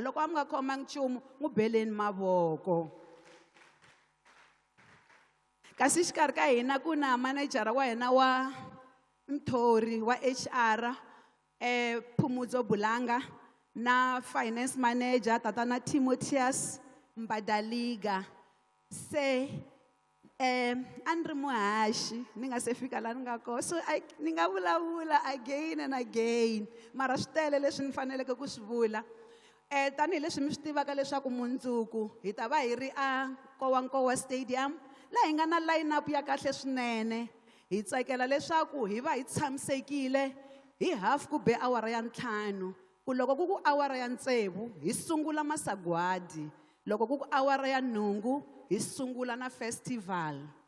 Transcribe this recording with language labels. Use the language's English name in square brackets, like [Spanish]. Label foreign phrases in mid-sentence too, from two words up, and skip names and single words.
[Tsonga] Loko a mi nga khomangi nchumu n'wi beleni mavoko. Kasi xikarhi ka hina ku na manejara wa hina wa Mthori wa HR Phumudzo Bulanga na [English] finance manager [Tsonga] tatana Timotheus Mbadaliga. Se a ni ri muhaxi ni nga se fika laha ni nga kona, so ni nga vulavula [English] again and again [Tsonga] mara swi tele leswi ni faneleke ku swi vula. Tanihileswi mi swi tivaka leswaku mundzuku hi ta va hi ri a Nkowankowa Stadium laha hi nga na [English] line up [Tsonga] ya kahle swinene. Hi tsakela leswaku hi va hi tshamisekile hi half ku be awara ya 5 ku loko ku ku awara ya 6 hi sungula masagwadi, loko ku ku awara ya 8 hi sungula na festival.